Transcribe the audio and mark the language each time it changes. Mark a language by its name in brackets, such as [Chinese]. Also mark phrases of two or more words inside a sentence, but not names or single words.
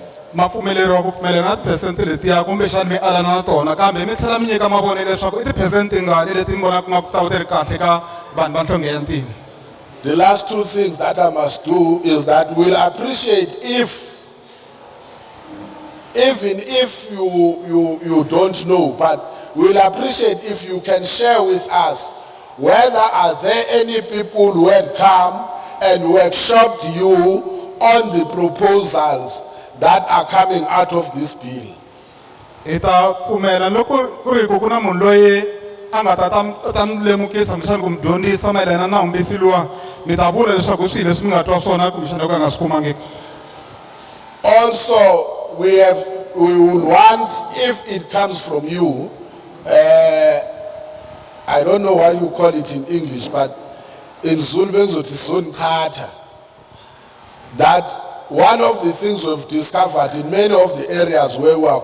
[Tsonga] Mapfumeleriwa ku pfumelelana na tiphesenti letiya kumbexana mi alana na tona, kambe mi tlhela mi nyika mavonelo leswaku i tiphesenti tingani leti mi vonaka nga ku ta va ti ri kahle ka vanhu va nhlonge ya ntima. [English] The last two things that I must do is that we'll appreciate even if you don't know, but we'll appreciate if you can share with us whether are there any people who had come and workshopped you on the proposals that are coming out of this bill. [Tsonga] Ita pfumela loko ku ri ku na munhu loyi a nga ta mi lemukisa kumbexana ku mi dyondzisa mayelana na navumbisi luwa, mi ta vula leswaku i swilo leswi mi nga twa swona kumbexana loko a nga swi kumangiki. [English] Also, we will want, if it comes from you, I don't know what you call it in English, but in Zulu, that one of the things we've discovered in many of the areas where we are